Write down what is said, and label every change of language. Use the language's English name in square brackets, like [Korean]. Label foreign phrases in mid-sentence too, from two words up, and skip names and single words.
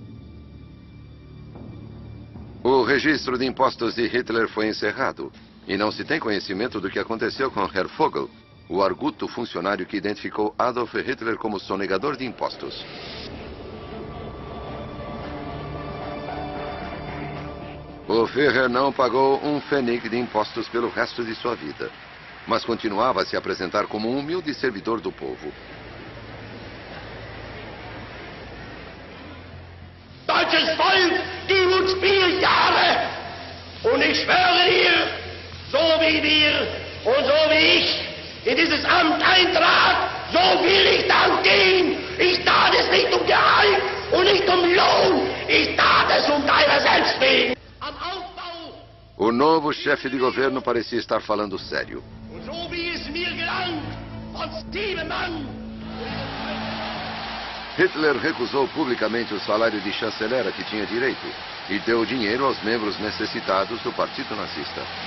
[Portuguese] O registro de impostos de Hitler foi encerrado e não se tem conhecimento do que aconteceu com Herr Vogel, o arguto funcionário que identificou Adolf Hitler como sonegador de impostos. O Führer não pagou um pfennig de impostos pelo resto de sua vida, mas continuava a se apresentar como um humilde servidor do povo. [German] Deutsches Volk, gib uns 4 Jahre und ich schwöre dir, so wie wir und so wie ich in dieses Amt eintrat, so will ich dann gehen. Ich tat es nicht um Gehalt und nicht um Lohn, ich tat es um deiner selbst wegen. [Portuguese] O novo chefe de governo parecia estar falando sério. Hitler recusou publicamente o salário de chanceler a que tinha direito e deu dinheiro aos membros necessitados do Partido Nazista.